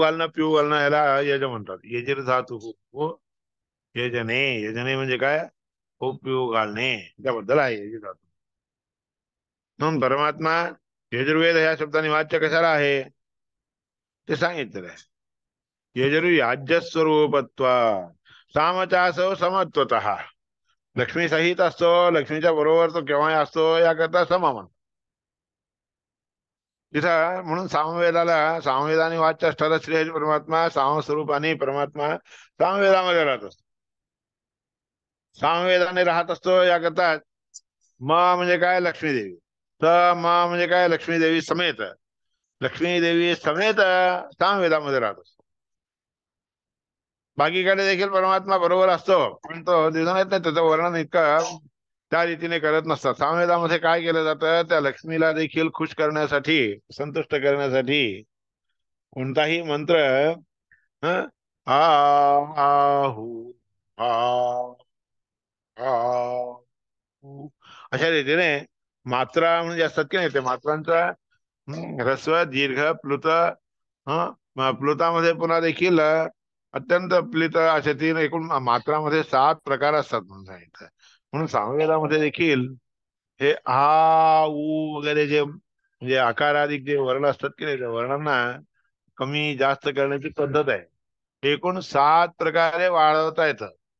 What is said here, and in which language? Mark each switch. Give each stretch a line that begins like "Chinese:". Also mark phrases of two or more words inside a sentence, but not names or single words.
Marathi: घालणं पिऊ घालणं याला यज म्हणतात यजर धातू हो यजने यजने म्हणजे काय हो पिऊ घालणे त्याबद्दल आहे यज धातू म्हणून परमात्मा यजुर्वेद ह्या शब्दाने वाच्य कशाला आहे ते सांगितलेलं आहे
Sanskrit: यजुर् याज्य स्वरूपत्वा सामचासव समत्वत
Marathi: लक्ष्मी सहित असतो लक्ष्मीच्या बरोबर तो केव्हाही असतो याकरता समा म्हणतो तिथं म्हणून सामवेदाने वाच्य असणारा श्री हरी परमात्मा सामस्वरूपाने परमात्मा सामवेदामध्ये राहत असतो सामवेदाने राहत असतो याकरता म म्हणजे काय लक्ष्मी देवी स म म्हणजे काय लक्ष्मी देवी समेत लक्ष्मी देवी समेत सामवेदामध्ये राहत असतो बाकीकडे देखील परमात्मा बरोबर असतो पण तो दिसून येत नाही त्याचं वर्णन इतकं त्या रीतीने करत नसतात सामवेदामध्ये काय केलं जातं त्या लक्ष्मीला देखील खुश करण्यासाठी संतुष्ट करण्यासाठी कोणताही मंत्र हं, आ आहू आ आ अशा रीतीने मात्रा म्हणजे असतात की नाही ते मात्रांचा ह्रस्व दीर्घ प्लुत प्लुतामध्ये पुन्हा देखील अत्यंत प्लित असे तीन एकूण मात्रामध्ये 7 प्रकार असतात म्हणून सांगितलं म्हणून सामवेदामध्ये देखील हे आ उ वगैरे जे म्हणजे आकाराधिक जे वर्ण असतात की नाही त्या वर्णांना कमी जास्त करण्याची पद्धत आहे एकूण 7 प्रकारे वाढवता येतं